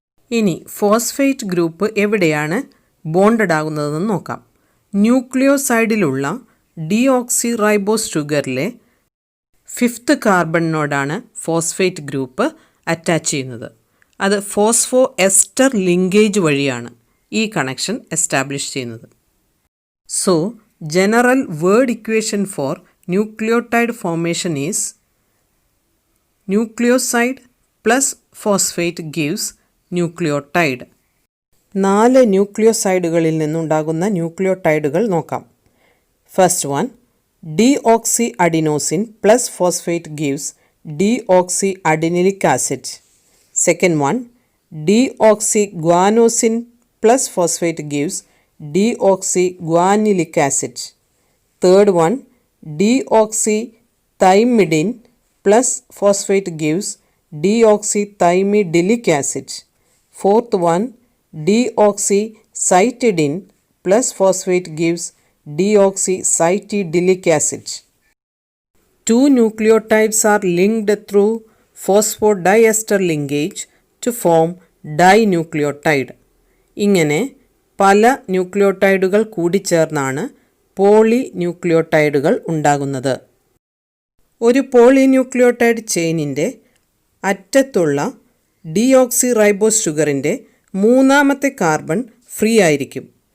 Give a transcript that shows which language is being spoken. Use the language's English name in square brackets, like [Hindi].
[Malayalam] ഇനി phosphate group എവിടെയാണ് bonded ആകുന്നതെന്ന് നോക്കാം. ന്യൂക്ലിയോസൈഡിലുള്ള deoxyribose ഷുഗറിലെ 5th കാർബണിനോടാണ് phosphate group attach ചെയ്യുന്നത്. അത് ഫോസ്ഫോ എസ്റ്റർ ലിങ്കേജ് വഴിയാണ് ഈ കണക്ഷൻ എസ്റ്റാബ്ലിഷ് ചെയ്യുന്നത്. [English] So general word equation for nucleotide formation is nucleoside plus phosphate gives nucleotide. [Malayalam] 4 ന്യൂക്ലിയോസൈഡുകളിൽ നിന്നുണ്ടാകുന്ന ന്യൂക്ലിയോടൈഡുകൾ നോക്കാം. [English] First one deoxy adenosine plus phosphate gives deoxy adenylic acid. Second one deoxy guanosine plus phosphate gives deoxyguanilic acid. Third one deoxythymidine plus phosphate gives deoxythymidilic acid. Fourth one, deoxycytidine plus phosphate gives deoxycytidilic acid. Two nucleotides are linked through phosphodiester linkage to form dinucleotide. [Malayalam] ഇങ്ങനെ പല ന്യൂക്ലിയോടൈഡുകൾ കൂടിച്ചേർന്നാണ് പോളിന്യൂക്ലിയോടൈഡുകൾ ഉണ്ടാകുന്നത്. ഒരു polynucleotide ചെയിനിൻ്റെ അറ്റത്തുള്ള deoxy ribose ഷുഗറിൻ്റെ മൂന്നാമത്തെ carbon free ആയിരിക്കും.